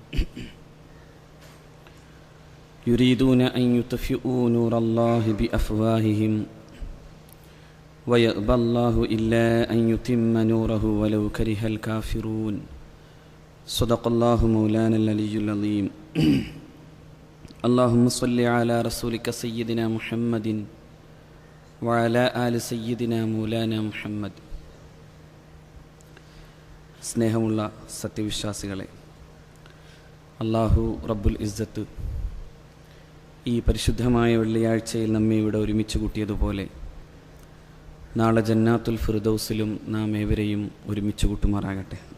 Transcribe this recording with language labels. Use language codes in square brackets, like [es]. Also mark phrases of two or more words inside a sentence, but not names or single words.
[ar] يريدون أن يطفئوا نور الله بأفواههم ويأبى الله إلا أن يتم نوره ولو كره الكافرون. صدق الله مولانا العلي العظيم. اللهم صل على رسولك سيدنا محمد وعلى آل سيدنا مولانا മുഹമ്മദ്. [ml] സ്നേഹമുള്ള സത്യവിശ്വാസികളെ, [ar] الله رب العزة [ml] ഈ പരിശുദ്ധമായ വെള്ളിയാഴ്ചയിൽ നമ്മെ ഇവിടെ ഒരുമിച്ച് കൂട്ടിയതുപോലെ നാളെ ജന്നാത്തുൽ ഫിർദൗസിലും നാം ഏവരെയും ഒരുമിച്ച് കൂട്ടുമാറാകട്ടെ.